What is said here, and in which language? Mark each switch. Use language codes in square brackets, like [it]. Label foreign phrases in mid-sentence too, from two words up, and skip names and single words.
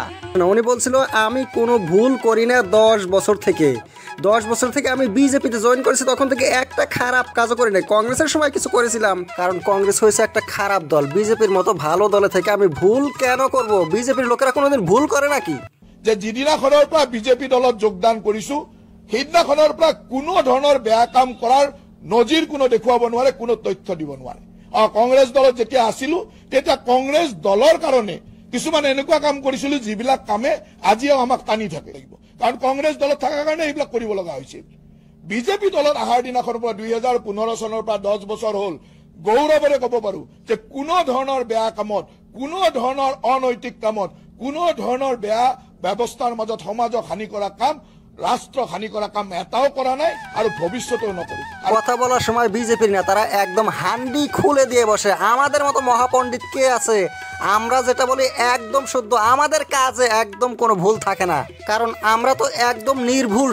[bn] উনি বলছিল আমি কোনো ভুল করি না, 10 বছর থেকে আমি বিজেপিতে জয়েন করেছি, তখন থেকে একটা খারাপ কাজও করি নাই। কংগ্রেসের সময় কিছু করেছিলাম, কারণ কংগ্রেস হয়েছে একটা খারাপ দল, বিজেপির মতো ভালো দলে থেকে আমি ভুল কেন করব? বিজেপির লোকেরা কোনোদিন ভুল করে নাকি? [as] যে যিদিনাখনৰ পৰা বিজেপি দলত যোগদান কৰিছো সেইদিনাখনৰ পৰা কোনো ধৰণৰ বেয়া কাম কৰাৰ নজিৰ কোনো দেখুৱাব নোৱাৰে, কোনো তথ্য দিব নোৱাৰে। কংগ্ৰেছ দলত যেতিয়া আছিলো তেতিয়া কংগ্ৰেছ দলৰ কাৰণে কিছুমান এনেকুৱা কাম কৰিছিলো যিবিলাক কামে আজিও আমাক টানি থাকে লাগিব, কাৰণ কংগ্ৰেছ দলত থকাৰ কাৰণে এইবিলাক কৰিব লগা হৈছিল। বিজেপি দলত অহাৰ দিনাখনৰ পৰা 2015 চনৰ পৰা 10 বছৰ হ'ল গৌৰৱেৰে ক'ব পাৰো যে কোনো ধৰণৰ বেয়া কামত, কোনো ধৰণৰ অনৈতিক কামত, কোনো ধৰণৰ বেয়া ব্যৱস্থাৰ মাজত সমাজক হানি কৰা কাম, রাষ্ট্র হানি করা কাম এটাও করা নাই আর ভবিষ্যতেও নকরি। [bn] কথা বলার সময় বিজেপির নেতারা একদম হান্ডি খুলে দিয়ে বসে, আমাদের মতো মহাপণ্ডিত কে আছে? আমরা যেটা বলি একদম শুদ্ধ, আমাদের কাজে একদম কোনো ভুল থাকে না, কারণ আমরা তো একদম নির্ভুল।